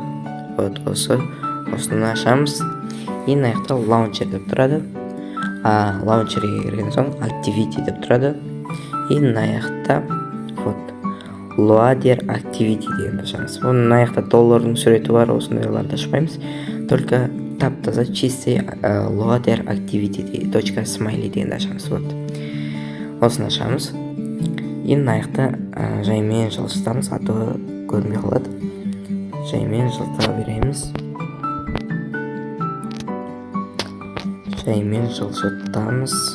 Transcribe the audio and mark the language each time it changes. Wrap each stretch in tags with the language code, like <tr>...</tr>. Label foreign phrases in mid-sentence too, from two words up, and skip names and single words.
<kk>Вот осыны ашамыз. И мына жақта launcher деп тұрады. Launcherге кірген соң activity деп тұрады. И мына жақта вот</kk> <en>loader activity</en> <kk>деген ашамыз. Мына жақта доллардың суреті бар, осындайларды ашпаймыз. Только тап-таза чистый</kk> <en>loader activity .smiley</en> <kk>деген ашамыз. Вот. Осыны ашамыз. И мына жақта жаймен жылжытамыз, аты көрінбей қалады. Жаймен жылжыта береміз. Жаймен жылжытамыз.</kk>